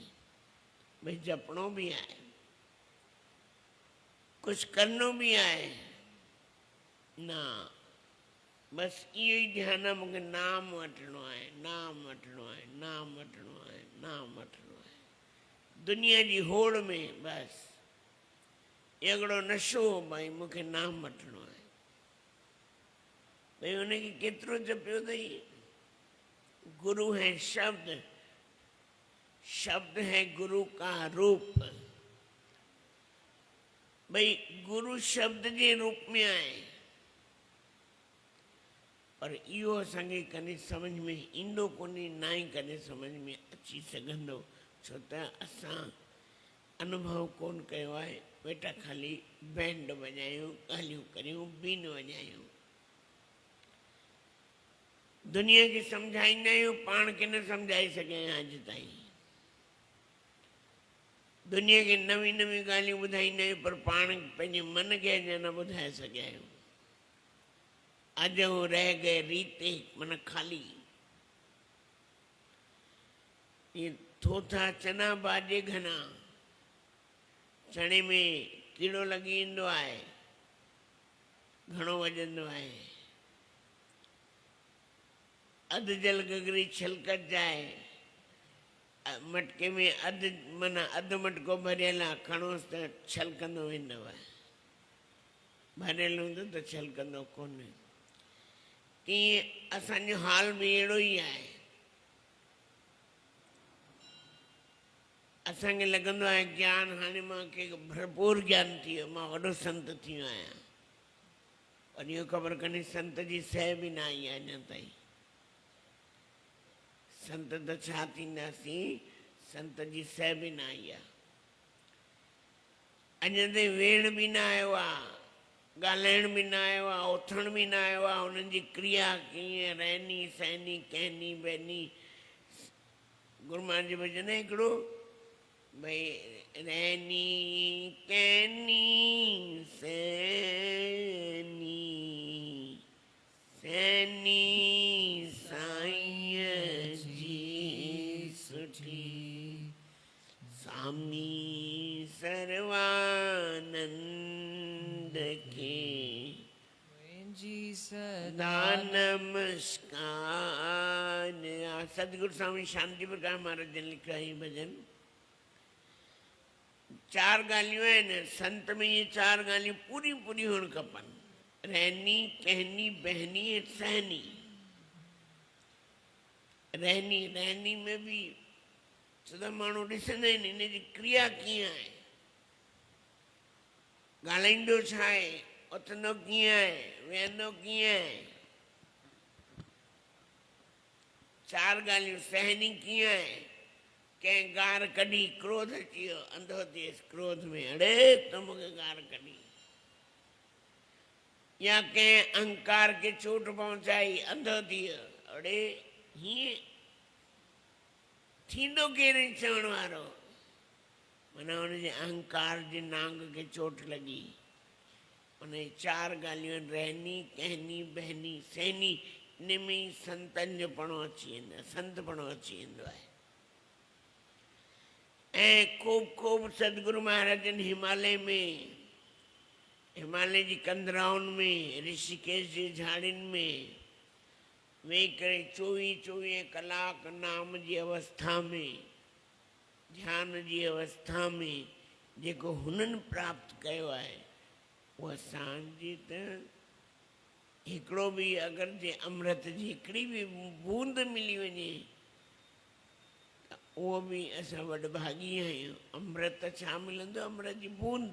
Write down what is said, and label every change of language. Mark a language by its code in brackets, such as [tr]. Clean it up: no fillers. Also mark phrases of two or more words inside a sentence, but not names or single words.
[sd] भई जपणो बि आहे, कुझु करिणो बि आहे न, बसि इहो ई ध्यानु आहे मूंखे नाम वठिणो आहे, नाम वठिणो आहे, नाम वठिणो आहे, नाम वठिणो आहे। दुनिया जी होड़ में बसि हिकिड़ो नशो, भई मूंखे नाम वठिणो आहे। भई हुनखे केतिरो जपियो अथई। [hi] गुरु है शब्द, शब्द है गुरु का रूप। [sd] भई गुरु शब्द जे रूप में आहे, पर इहो असांखे कॾहिं सम्झ में ईंदो कोन्हे, ना ई कॾहिं सम्झ में अची सघंदो। छो त असां अनुभव कोन कयो आहे। वेठा ख़ाली बैंड वॼायूं, ॻाल्हियूं करियूं, बीन वॼायूं, दुनिया खे सम्झाईंदा आहियूं, पाण खे न सम्झाए सघिया आहियूं अॼु ताईं। दुनिया खे नवी नवी ॻाल्हियूं ॿुधाईंदा आहियूं, पर पाण पंहिंजे मन खे अञा न ॿुधाए सघिया आहियूं। अॼु [hi] रह गए रीते, [sd] मन ख़ाली। [hi] ये थोथा चना बाजे घना, [sd] चणे में कीड़ो लॻी ईंदो आहे, घणो वॼंदो आहे। अधु [hi] जल गगरी छलकत जाए, [sd] मटके में अधु माना अधु मटको भरियल आहे, खणोसि त छलकंदो वेंदव, भरियल हूंदो त छलकंदो कोन। तीअं असांजो हाल बि अहिड़ो ई आहे। असांखे लॻंदो आहे ज्ञान, हाणे मूंखे भरपूर ज्ञान थी वियो, मां वॾो संत थी वियो आहियां, और इहो ख़बर कोन्हे संत जी सह बि न आई आहे अञा ताईं। संत त छा थींदासीं, संत जी सह बि न आई आहे। अञा ताईं वेहण बि न आयो आहे, ॻाल्हाइण बि न आयो आहे, उथण बि न आयो आहे। हुननि जी क्रिया कीअं रहनी सहनी, कहनी बहनी। गुरू महाराज जो भॼन आहे हिकिड़ो, भई रहनी कहनी सहनी, सहनी साईं जी सुठी, [hi] स्वामी सर्वानंद के जी सदा नमस्कार। सतगुरु स्वामी शांति प्रकाश महाराज ने लिखा है भजन। [sd] चार ॻाल्हियूं आहिनि संत में, ये चार ॻाल्हियूं पूरी पूरी हुअण खपनि। रहनी कहनी बहनी ऐं सहनी। रहनी, रहनी में भी सदा माण्हू ॾिसंदा आहिनि इन जी क्रिया कीअं आहे, ॻाल्हाईंदो छा आहे, उथंदो कीअं आहे, वेहंदो कीअं आहे। चार ॻाल्हियूं। सहनी कीअं आहे, कंहिं गार कढी, क्रोध अची वियो, अंधो थिएसि क्रोध में, अड़े तो मूंखे गार कढी। या कंहिं अहंकार खे चोट पहुचाई, अंधो थी वियो, अड़े हीअं थींदो केरु चवण वारो, माना हुनजे अहंकार जे नांग खे चोट लॻी। माना चार ॻाल्हियूं, रहनी कहनी बहनी सहनी। इन में ई संतनि जो पणो अची वेंदो आहे, संत पणो अची वेंदो आहे। ऐं खूब खूब सतगुरु महाराजनि हिमालय में, हिमालय जी कंदराउनि में, ऋषिकेश जी झाड़ियुनि में वेही करे 24 कलाक नाम जी अवस्था में, ध्यान जी अवस्था में जेको हुननि प्राप्त कयो आहे, उहा सांझ त हिकिड़ो बि अगरि जे अमृत जी हिकिड़ी बि बूंद मिली वञे त उहो बि असां वॾभागी आहियूं। अमृत छा मिलंदो? अमृत जी बूंद।